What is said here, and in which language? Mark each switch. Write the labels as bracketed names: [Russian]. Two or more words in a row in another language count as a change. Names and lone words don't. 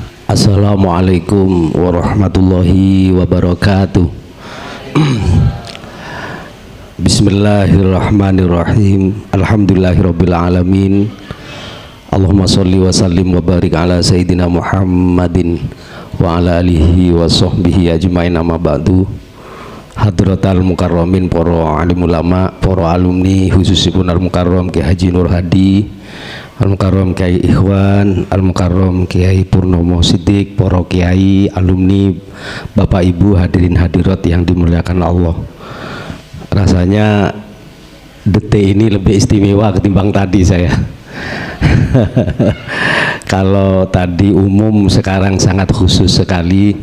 [Arabic] السلام عليكم ورحمة الله وبركاته. بسم الله الرحمن الرحيم. الحمد لله رب العالمين اللهم صل وسلم وبارك على سيدنا محمد وعلى آله وصحبه أجمعين أما بعد. حضرة المكرمين, [Indonesian] para alim ulama, para alumni khususipun al mukarram Kiai Haji Nur Hadi, al mukarram Kiai Ikhwan, al mukarram Kiai Purnomo Siddiq, para kiai, alumni, bapak ibu, hadirin hadirat yang dimuliakan Allah. Rasanya detik ini lebih istimewa ketimbang tadi saya. Kalau tadi umum, sekarang sangat khusus sekali.